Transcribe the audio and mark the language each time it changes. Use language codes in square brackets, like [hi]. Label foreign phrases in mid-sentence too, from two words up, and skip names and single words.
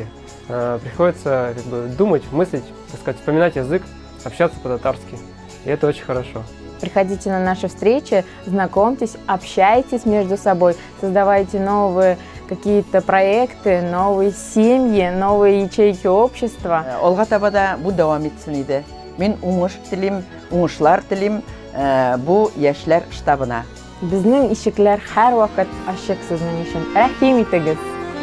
[ru] Приходится как бы думать, мыслить, так сказать, вспоминать язык, общаться по-татарски. И это очень хорошо. Приходите на наши встречи, знакомьтесь, общайтесь между собой, создавайте новые какие-то проекты, новые семьи, новые ячейки общества. [tt] Алга таба да бу дәвам итсен иде. Мин уңыш телим, уңышлар телим бу яшьләр штабына. Безнең ишекләр һәрвакыт ачык сезнең өчен. Рәхим итегез.